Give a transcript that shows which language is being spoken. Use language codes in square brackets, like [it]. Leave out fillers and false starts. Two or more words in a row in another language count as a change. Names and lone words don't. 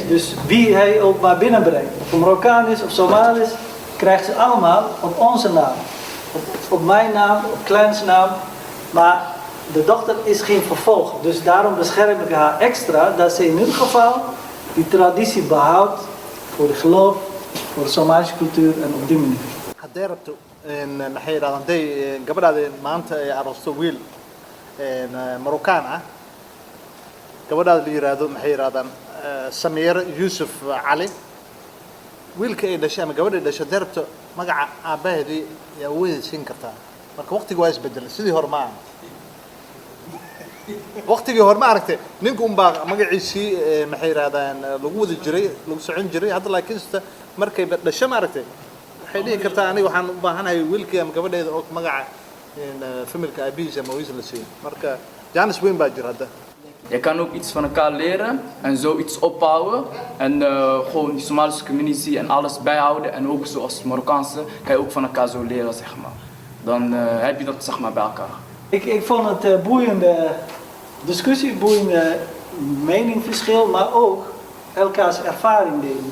[nl] Dus wie hij ook maar binnenbrengt, of een Marokkaan is of Somalië is, krijgt ze allemaal op onze naam. Op mijn naam, op Kleins naam. Maar de dochter is geen vervolg. Dus daarom bescherm ik haar extra dat ze in ieder geval die traditie behoudt voor de geloof, voor de Somalische cultuur en op die manier. [so] haddii rabto maxay yidhahdaan hadday gabadhaada maanta ay aroosto wiil Marokkaan ah gabadhaada la yiraahdo maxay yidhahdaan Samira Yusuf Ali wiilka ay dhashay ama gabadha ay dhashay haddii rabto magaca aabaheedii yaa weyn siin kartaa marka waqtigu waa isbedelay sidii hore ma aha waqtigii hore ma aragtay ninku unbaa magaciisii maxay yidhahdaan lagu wada jiray lagu socon jiray hadda laakiin markay dhashay ma aragtay waxay dhihi kartaa aniga waxaan u baahanahay wiilkii ama gabadheeda oo magaca familka aabihiisa ama wiis la siiyo marka jaanis weyn baa jira hadda. [nl] Je kan ook iets van elkaar leren en zoiets opbouwen en gewoon die Somalische community en alles bijhouden en ook zoals Marokkaanse kan je ook van elkaar zo leren, zeg maar. Dan heb je dat, zeg maar, bij elkaar. Ik vond het boeiende discussie, boeiende meningverschil, maar ook elkaars ervaring delen.